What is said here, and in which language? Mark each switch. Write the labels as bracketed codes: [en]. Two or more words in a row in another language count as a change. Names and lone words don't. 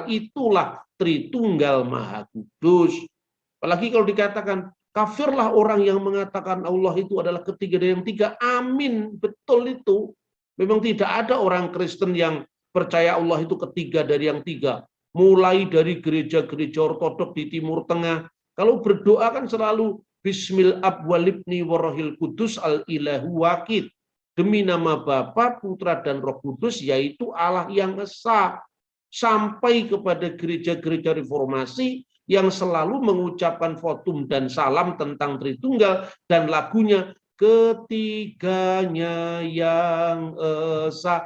[id] Itulah Tritunggal Maha Kudus. Apalagi kalau dikatakan, kafirlah orang yang mengatakan Allah itu adalah ketiga dari yang tiga. Amin, betul itu. Memang tidak ada orang Kristen yang percaya Allah itu ketiga dari yang tiga. Mulai dari gereja-gereja ortodok di Timur Tengah. Kalau berdoa kan selalu [ar] بسم الآب والابن والروح القدس الإله الواحد. [id] Demi nama Bapa, Putra, dan Roh Kudus, yaitu Allah yang esa. Sampai kepada gereja-gereja reformasi yang selalu mengucapkan votum dan salam tentang Tritunggal, dan lagunya ketiganya yang esa.